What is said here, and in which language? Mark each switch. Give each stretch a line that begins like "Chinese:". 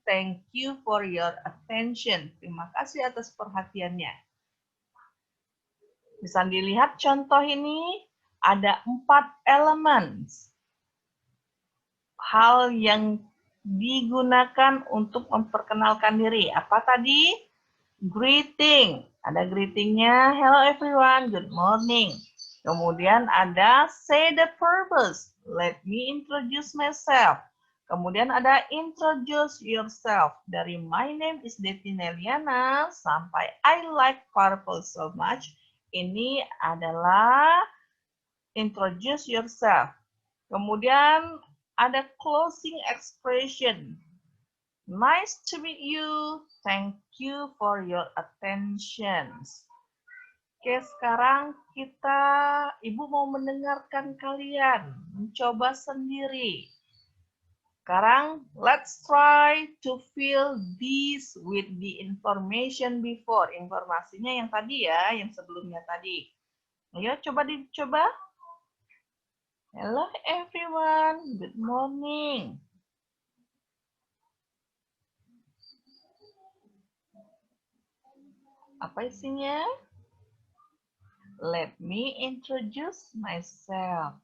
English: Thank you for your attention.
Indonesian: Terima kasih atas perhatiannya. Bisa dilihat contoh ini ada 4 elemen. Hal yang digunakan untuk memperkenalkan diri. Apa tadi?
English: Greeting.
Indonesian: Ada greetingnya,
English: hello everyone, good morning.
Indonesian: Kemudian ada
English: say the purpose, let me introduce myself.
Indonesian: Kemudian ada
English: introduce yourself.
Indonesian: Dari
English: my name is Deti Neliana
Indonesian: sampai
English: I like purple so much.
Indonesian: Ini adalah introduce yourself. Kemudian ada closing expression.
English: Nice to meet you. Thank you for your attention.
Indonesian: Oke, sekarang Ibu mau mendengarkan kalian mencoba sendiri.
English: Sekarang, let's try to fill this with the information before.
Indonesian: Informasinya yang tadi ya, yang sebelumnya tadi. Ayo, coba dicoba.
English: Hello everyone, good morning.
Indonesian: Apa isinya?
English: Let me introduce myself.